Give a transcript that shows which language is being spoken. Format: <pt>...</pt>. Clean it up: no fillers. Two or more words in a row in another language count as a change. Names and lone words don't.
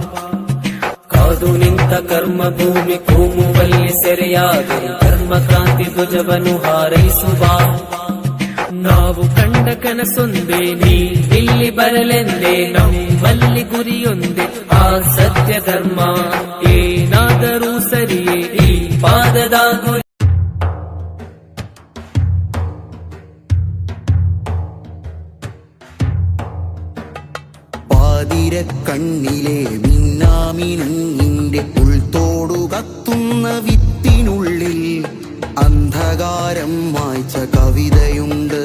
<kn>ಕಾದು ನಿಂತ ಕರ್ಮ ಭೂಮಿ ಕೂಮುವಲ್ಲಿ ಸೆರೆಯಾದರು ಧರ್ಮ ಕ್ರಾಂತಿ ಧ್ವಜವನ್ನು ಹಾರೈಸುವ. ನಾವು ಕಂಡ ಕನಸೊಂದೇ ನೀ ಇಲ್ಲಿ ಬರಲೆಂದೇ ನಮ್ಮಲ್ಲಿ ಗುರಿಯೊಂದೇ ಆ ಸತ್ಯ ಧರ್ಮ. ಏನಾದರೂ ಸರಿಯೇ ಈ ಪಾದದ ಗುರಿ.</kn> <ml>പാതിര കണ്ണിലെ മിന്നാമിനുങ്ങിന്റെ ഉൾത്തോടു കത്തുന്ന വിത്തിനുള്ളിൽ അന്ധകാരം മായ്ച്ച കവിതയുണ്ട്.</ml>